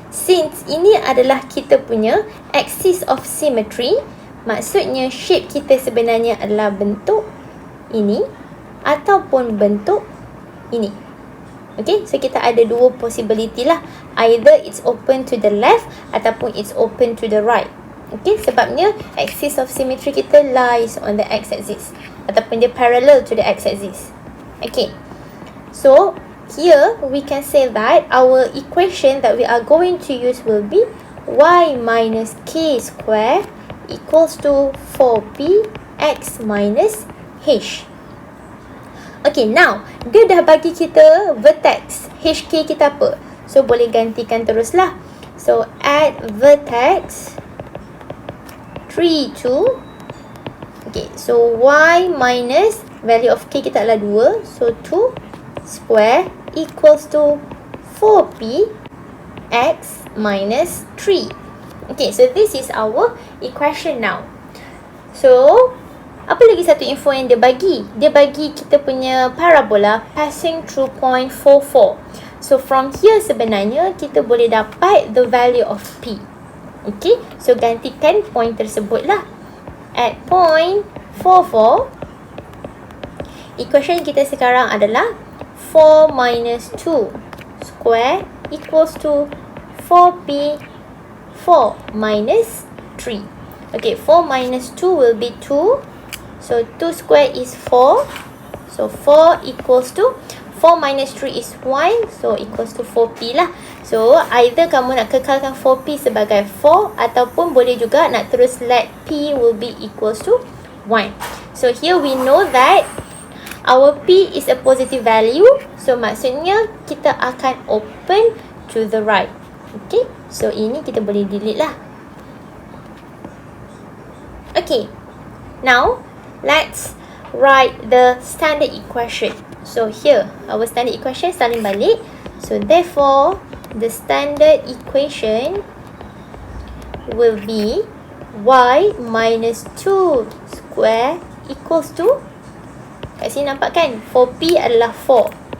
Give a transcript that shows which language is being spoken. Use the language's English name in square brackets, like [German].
[Malay] Since ini adalah kita punya axis of symmetry. Maksudnya shape kita sebenarnya adalah bentuk ini ataupun bentuk ini. Okay, so kita ada dua possibility lah. [English] Either it's open to the left ataupun it's open to the right. Okay, [Malay] sebabnya [English] axis of symmetry kita lies on the x-axis ataupun dia parallel to the x-axis. Okay, so here we can say that our equation that we are going to use will be y minus k square equals to 4p x minus h. [Malay] Okay, now dia dah bagi kita vertex hk kita apa. So boleh gantikan teruslah. [English] So add vertex 3, 2. Okay, so y minus value of k [Malay] kita adalah [English] 2. So 2 square equals to 4p x minus 3. Okay, so this is our equation now. [Malay] So, apa lagi satu info yang dia bagi? Dia bagi kita punya parabola passing through point 4, 4. [English] So, from here [Malay] sebenarnya kita boleh dapat [English] the value of P. Okay, so gantikan point tersebut lah. At point 4, 4, equation [Malay] kita sekarang adalah [English] 4 minus 2 square equals to 4P 4 minus 3. Okay, 4 minus 2 will be 2. So, 2 square is 4. So, 4 equals to 4 minus 3 is 1. [Malay] So, equals to 4p lah. So, either kamu nak kekalkan 4p sebagai 4 ataupun boleh juga nak terus [English] let p will be equals to 1. So, here we know that our p is a positive value. So, [Malay] maksudnya kita akan [English] open to the right. [Malay] Okay, so ini kita boleh delete lah. [English] Okay, now let's write the standard equation. So here, our standard equation [Malay] salin balik. [English] So therefore, the standard equation will be y minus 2 square equals to, [Malay] kat sini nampak kan, [English] 4p adalah 4.